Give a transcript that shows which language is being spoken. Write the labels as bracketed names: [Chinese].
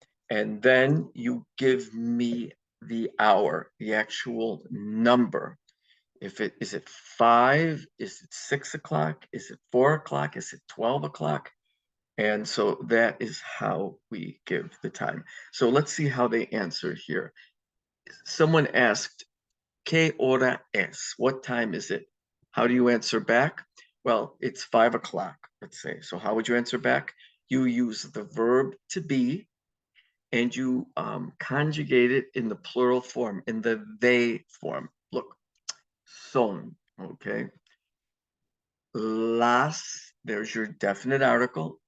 [English] And then you give me the hour, the actual number. Is it 5? Is it 6 o'clock? Is it 4 o'clock? Is it 12 o'clock? And so that is how we give the time. So let's see how they answer here. Someone asked, [Spanish] ¿Qué hora es? [English] What time is it? How do you answer back? Well, it's 5 o'clock, let's say. So how would you answer back? You use the verb to be, and you conjugate it in the plural form, in the they form. Look, son, okay? Las, there's your definite article.